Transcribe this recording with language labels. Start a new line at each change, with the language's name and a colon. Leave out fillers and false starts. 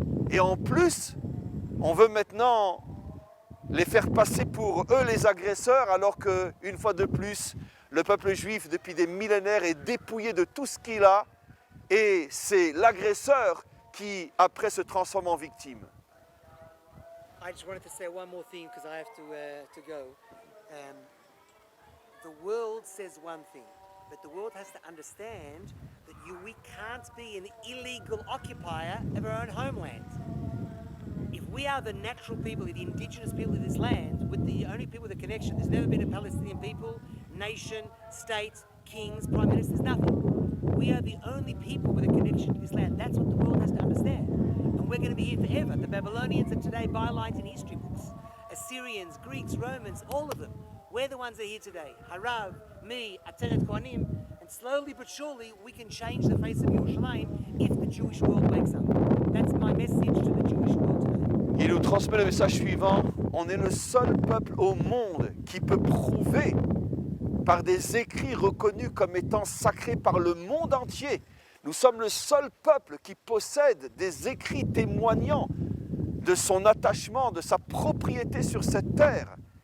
French: Et en plus, on veut maintenant les faire passer pour eux les agresseurs, alors qu'une fois de plus, le peuple juif, depuis des millénaires, est dépouillé de tout ce qu'il a. Et c'est l'agresseur qui, après, se transforme en victime.
English: I just wanted to say one more thing because I have to go. The world says one thing, but the world has to understand that we can't be an illegal occupier of our own homeland. If we are the natural people, the indigenous people of this land, with the only people with a connection, there's never been a Palestinian people, nation, state, kings, prime ministers, nothing. We are the only people with a connection to this land. That's what the world has to understand. And we're going to be here forever. The Babylonians are today bylines in history books. Assyrians, Greeks, Romans, all of them. We're the ones that are here today. Harav, me, Ateret Kohanim. And slowly but surely we can change the face of Yerushalayim if the Jewish world wakes up. That's my message to the Jewish world today.
French: Il nous transmet le message suivant. On est le seul peuple au monde qui peut prouver par des écrits reconnus comme étant sacrés par le monde entier. Nous sommes le seul peuple qui possède des écrits témoignant de son attachement, de sa propriété sur cette terre.